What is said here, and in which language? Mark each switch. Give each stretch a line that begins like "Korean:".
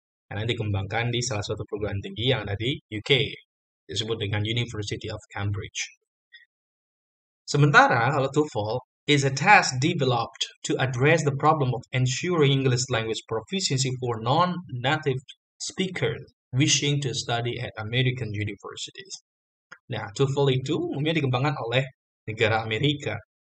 Indonesian: Karena dikembangkan di salah satu perguruan tinggi yang ada di UK, disebut dengan University of Cambridge. Sementara kalau
English: TOEFL is a test developed to address the problem of ensuring English language proficiency for non-native speakers wishing to study at American universities.
Indonesian: Nah, TOEFL itu umumnya dikembangkan oleh negara Amerika.